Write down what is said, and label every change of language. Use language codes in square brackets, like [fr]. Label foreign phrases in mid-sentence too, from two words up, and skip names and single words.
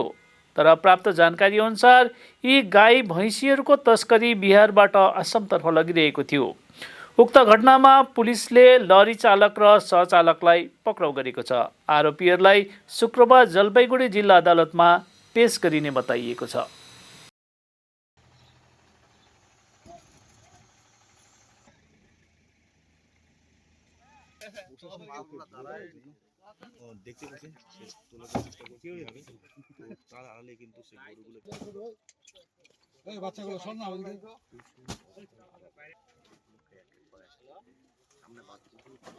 [ne] तर प्राप्त जानकारी अनुसार यी गाई भैँसीहरूको तस्करी बिहारबाट असमतर्फ लगिरहेको थियो। उक्त घटनामा पुलिसले लरी चालक र सहचालकलाई पक्राउ गरेको छ। आरोपीहरूलाई शुक्रबार जलपाइगुडी जिल्ला अदालतमा पेश गरिने बताइएको छ। [bn] দেখতে পাচ্ছেন তোলার চেষ্টা করছি তার আড়ালে কিন্তু সেই গরুগুলো এই বাচ্চাগুলো শোন না ওইদিকে সামনে বাচ্চাগুলো